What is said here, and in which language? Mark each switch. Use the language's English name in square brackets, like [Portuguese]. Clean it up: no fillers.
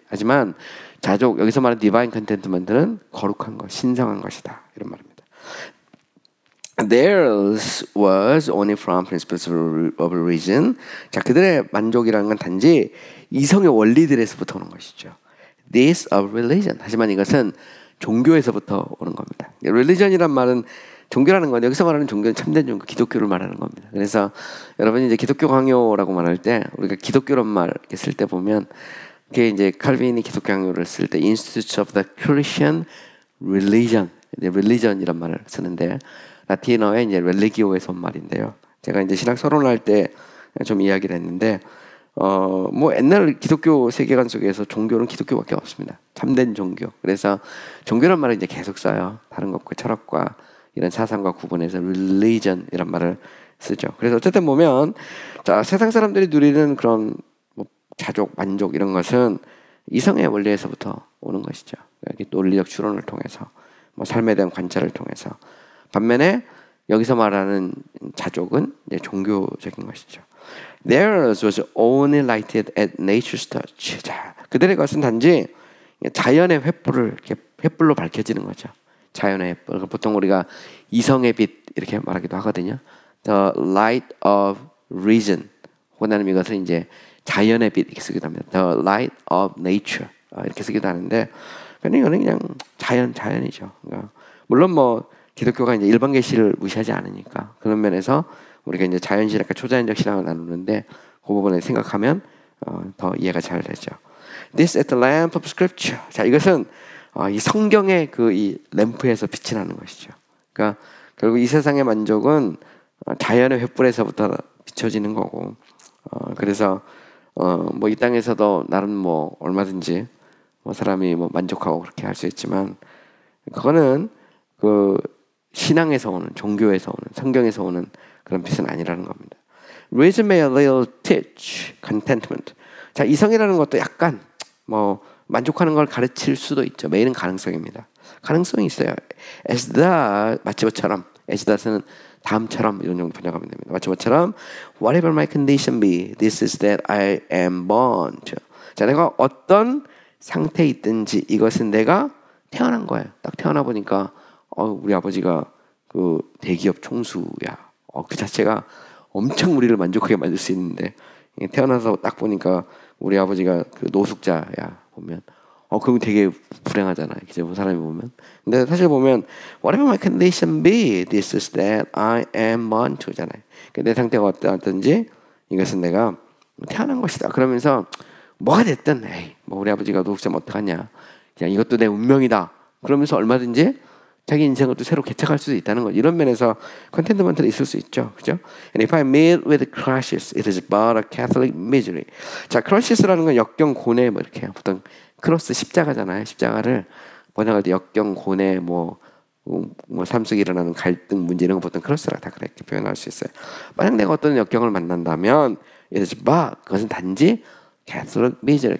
[Korean] 하지만 자족, 여기서 말하는 [English] divine contentment [Korean] 는 거룩한 것, 신성한 것이다. 이런 말입니다. [English] Theirs was only from principles of reason. [Korean] 자, 그들의 만족이라는 건 단지 이성의 원리들에서부터 오는 것이죠. [English] This of religion. [Korean] 하지만 이것은 종교에서부터 오는 겁니다. religion이란 말은 종교라는 건, 여기서 말하는 종교는 참된 종교, 기독교를 말하는 겁니다. 그래서 여러분이 이제 기독교 강요라고 말할 때, 우리가 기독교란 말 이렇게 쓸 때 보면, 그게 이제 칼빈이 기독교 강요를 쓸 때 [English] Institute of the Christian Religion, [Korean] religion이란 말을 쓰는데, 라틴어의 이제 religio에서 온 말인데요. 제가 이제 신학 서론할 때 좀 이야기를 했는데, 뭐 옛날 기독교 세계관 속에서 종교는 기독교밖에 없습니다. 참된 종교. 그래서 종교란 말을 이제 계속 써요. 다른 것과 철학과 이런 사상과 구분해서 religion 이란 말을 쓰죠. 그래서 어쨌든 보면, 자, 세상 사람들이 누리는 그런 뭐 자족, 만족 이런 것은 이성의 원리에서부터 오는 것이죠. 논리적 추론을 통해서, 뭐 삶에 대한 관찰을 통해서. 반면에 여기서 말하는 자족은 이제 종교적인 것이죠. [English] Theirs was only lighted at nature's touch. [Korean] 자, 그들의 것은 단지 자연의 횃불을 이렇게 횃불로 밝혀지는 거죠. 자연의 횃불. 보통 우리가 이성의 빛 이렇게 말하기도 하거든요. [English] The light of reason. [Korean] 혹은 이것을 이제 자연의 빛 이렇게 쓰기도 합니다. [English] The light of nature [Korean] 이렇게 쓰기도 하는데, 이거는 그냥 자연이죠. 그러니까 물론 뭐 기독교가 이제 일반 계시를 무시하지 않으니까 그런 면에서 우리가 이제 자연신학과 초자연적 신학을 나누는데 그 부분을 생각하면 더 이해가 잘 되죠. [English] This is the lamp of scripture. [Korean] 자, 이것은 이 성경의 그 이 램프에서 빛이 나는 것이죠. 그러니까 결국 이 세상의 만족은 자연의 횃불에서부터 비춰지는 거고, 그래서 뭐 이 땅에서도 나름 뭐 얼마든지 뭐 사람이 뭐 만족하고 그렇게 할 수 있지만, 그거는 그 신앙에서 오는, 종교에서 오는, 성경에서 오는 그런 빛은 아니라는 겁니다. [English] Reason may a little teach contentment. [Korean] 자, 이성이라는 것도 약간 뭐 만족하는 걸 가르칠 수도 있죠. may는 가능성입니다. 가능성이 있어요. [English] As that, [Korean] 마치 뭐처럼, as that은 다음처럼 이런 정도 번역하면 됩니다. 마치 뭐처럼 [English] whatever my condition be, this is that I am born to. [Korean] 자, 내가 어떤 상태에 있든지 이것은 내가 태어난 거예요. 딱 태어나 보니까 우리 아버지가 그 대기업 총수야. 그 자체가 엄청 우리를 만족하게 만들 수 있는데, 태어나서 딱 보니까 우리 아버지가 그 노숙자야 보면 그럼 되게 불행하잖아요. 이제 뭐 사람이 보면. 근데 사실 보면 [English] whatever my condition be, this is that I am born to잖아요. [Korean] 내 상태가 어떠든지 이것은 내가 태어난 것이다. 그러면서 뭐가 됐든 뭐 우리 아버지가 노숙자면 어떡하냐. 그냥 이것도 내 운명이다. 그러면서 얼마든지 자기 인생을 또 새로 개척할 수도 있다는 것. 이런 면에서 컨텐트먼트는 있을 수 있죠. 그죠? [English] And if I meet with crushes, it is but a Catholic misery. [Korean] 자, crushes라는 건 역경, 고뇌 뭐 이렇게 해요. 보통 크로스 십자가잖아요. 십자가를 번역할 때 역경, 고뇌, 뭐 삶 속에 일어나는 갈등, 문제 이런 거 보통 크로스라 다 그렇게 표현할 수 있어요. 만약 내가 어떤 역경을 만난다면 [English] it is but, [Korean] 그것은 단지 [English] Catholic misery.